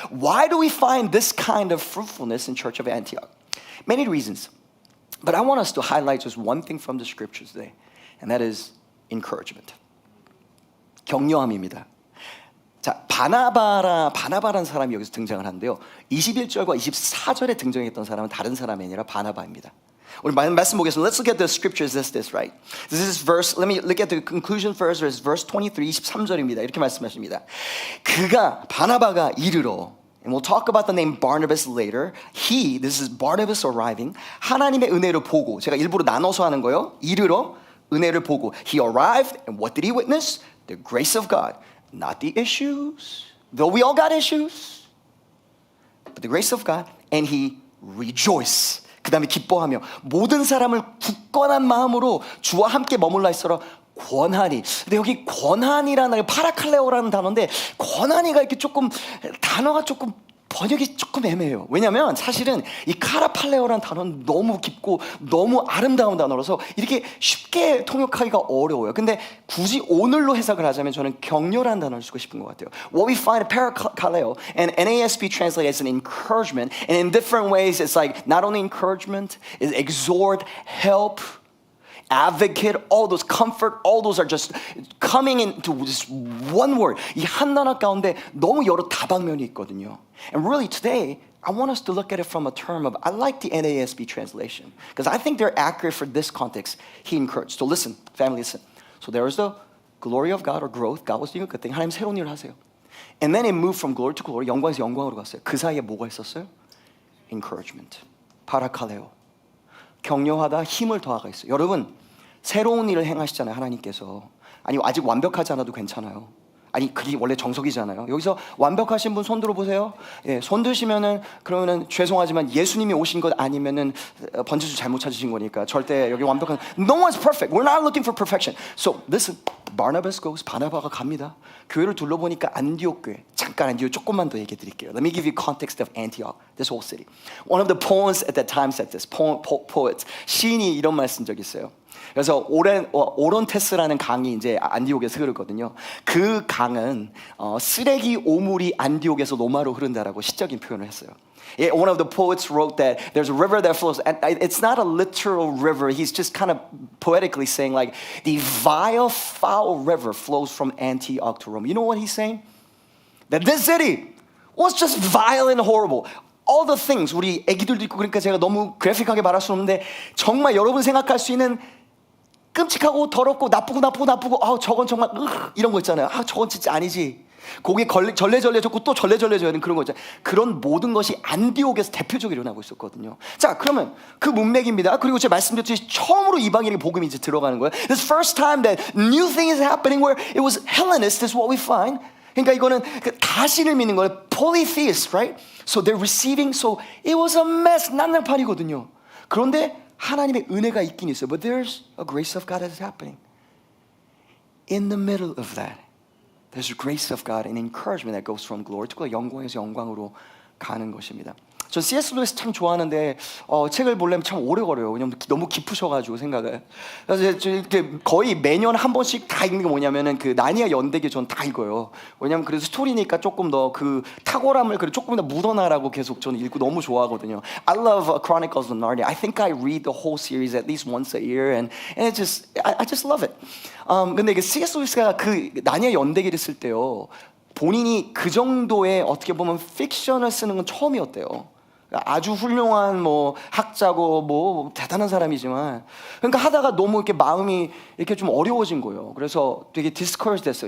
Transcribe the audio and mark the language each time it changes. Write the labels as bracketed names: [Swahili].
[English] Why do we find this kind of fruitfulness in Church of Antioch? Many reasons. But I want us to highlight just one thing from the scriptures today. And that is encouragement. [Korean] 격려함입니다. 자, 바나바라는 사람이 여기서 등장을 하는데요. 21절과 24절에 등장했던 사람은 다른 사람이 아니라 바나바입니다. 우리 말씀 보겠습니다. [English] Let's look at the scriptures as this, right? This is verse, let me look at the conclusion first, verse 23, [Korean] 23절입니다. 이렇게 말씀하십니다. 바나바가 이르러, [English] and we'll talk about the name Barnabas later. This is Barnabas arriving. [Korean] 하나님의 은혜를 보고, 제가 일부러 나눠서 하는 거예요. 이르러, 은혜를 보고. [English] He arrived, and what did he witness? The grace of God. Not the issues, though we all got issues, but the grace of God, and he rejoiced. [Korean] 그 다음에 기뻐하며 모든 사람을 굳건한 마음으로 주와 함께 머물러 있어라 권하니. 근데 여기 권하니라는 파라칼레오라는 단어인데 권하니가 이렇게 조금 단어가 조금 번역이 조금 애매해요. 왜냐하면 사실은 이 카라팔레오라는 단어는 너무 깊고 너무 아름다운 단어라서 이렇게 쉽게 통역하기가 어려워요. 근데 굳이 오늘로 해석을 하자면 저는 격려라는 단어를 쓰고 싶은 것 같아요. [English] What we find parakaleo and NASB translate as an encouragement, and in different ways it's like not only encouragement, it's exhort, help, advocate, all those comfort, all those are just coming into this one word. [Korean] 이 한 단어 가운데 너무 여러 다방면이 있거든요. [English] And really today, I want us to look at it from a term of, I like the NASB translation because I think they're accurate for this context. He encouraged. So listen, family, listen. So there is the glory of God or growth. God was doing a good thing. [Korean] 하나님 새로운 일을 하세요. [English] And then it moved from glory to glory. [Korean] 영광에서 영광으로 갔어요. 그 사이에 뭐가 있었어요? [English] Encouragement. 파라칼레오. [Korean] 격려하다 힘을 더하가 있어요. 여러분 새로운 일을 행하시잖아요. 하나님께서. 아니 아직 완벽하지 않아도 괜찮아요. 아니 그게 원래 정석이잖아요. 여기서 완벽하신 분 손 들어보세요. 예, 손 드시면은 그러면은 죄송하지만 예수님이 오신 것 아니면은 번지수 잘못 찾으신 거니까 절대 여기 완벽한 [English] No one's perfect. We're not looking for perfection. So listen, Barnabas goes. [Korean] 바나바가 갑니다. 교회를 둘러보니까 안디옥 교회. 잠깐 안디옥 조금만 더 얘기해 드릴게요. [English] Let me give you context of Antioch, this whole city. One of the poets at that time said this. [Korean] Poets 시인이 이런 말 쓴 적이 있어요. 그래서 오론테스라는 강이 이제 안디옥에서 흐르거든요. 그 강은 쓰레기 오물이 안디옥에서 로마로 흐른다라고 시적인 표현을 했어요. [English] One of the poets wrote that there's a river that flows, and it's not a literal river. He's just kind of poetically saying like the vile, foul river flows from Antioch to Rome. You know what he's saying? That this city was just vile and horrible. All the things [Korean] 우리 애기들도 있고 그러니까 제가 너무 그래픽하게 말할 수 없는데 정말 여러분 생각할 수 있는 끔찍하고 더럽고 나쁘고 저건 정말 이런 거 있잖아요. 저건 진짜 아니지. 고개 절레절레졌고 또 절레절레져야 되는 그런 거 있잖아요. 그런 모든 것이 안디옥에서 대표적으로 일어나고 있었거든요. 자, 그러면 그 문맥입니다. 그리고 제가 말씀드렸듯이 처음으로 이방인에게 복음이 이제 들어가는 거예요. [English] This first time that new thing is happening where it was Hellenist is what we find. [Korean] 그러니까 이거는 그 다신을 믿는 거예요. [English] Polytheist, right? So they're receiving, so it was a mess. [Korean] 난장판이거든요. 그런데 하나님의 은혜가 있긴 있어요. [English] But there's a grace of God that is happening. In the middle of that, there's a grace of God and encouragement that goes from glory to glory. [Korean] 영광에서 영광으로 가는 것입니다. 저 C.S. 루이스 참 좋아하는데 책을 보려면 참 오래 걸려요. 왜냐면 너무 깊으셔가지고 생각을. 그래서 거의 매년 한 번씩 다 읽는 게 뭐냐면은 그 나니아 연대기 전 다 읽어요. 왜냐면 그래서 스토리니까 조금 더 그 탁월함을 조금 더 묻어나라고 계속 저는 읽고 너무 좋아하거든요. [English] I love Chronicles of Narnia. I think I read the whole series at least once a year, and it just I just love it. [Korean] 근데 이게 C.S. 루이스가 그 나니아 연대기를 쓸 때요. 본인이 그 정도의 어떻게 보면 픽션을 쓰는 건 처음이었대요. 아주 훌륭한 뭐 학자고 뭐 대단한 사람이지만 그러니까 하다가 너무 이렇게 마음이 이렇게 좀 어려워진 거예요. 그래서 되게 discouraged 됐어요.